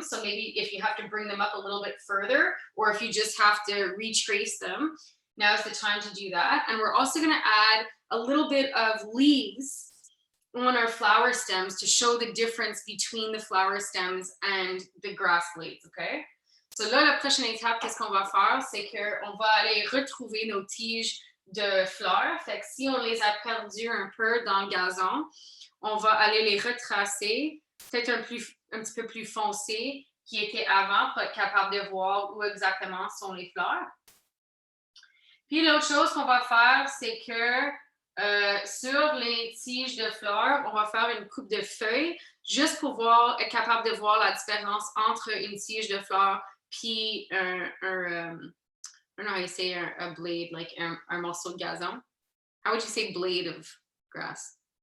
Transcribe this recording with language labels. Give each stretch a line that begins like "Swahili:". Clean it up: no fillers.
English: So maybe if you have to bring them up a little bit further, or if you just have to retrace them, now's the time to do that. And we're also going to add a little bit of leaves on our flower stems to show the difference between the flower stems and the grass blades, okay?
French: So là, la prochaine étape, qu'est-ce qu'on va faire? C'est qu'on va aller retrouver nos tiges de fleurs. Fait que si on les a perdues un peu dans le gazon, on va aller les retracer, peut-être un petit peu plus foncé qui était avant pour être capable de voir où exactement sont les fleurs. Puis l'autre chose qu'on va faire, c'est que sur les tiges de fleurs, on va faire une coupe de feuilles juste pour être capable de voir la différence entre une tige de fleurs puis
English: I don't know how you say a blade, like
French: un morceau de gazon.
English: How would you say blade of grass?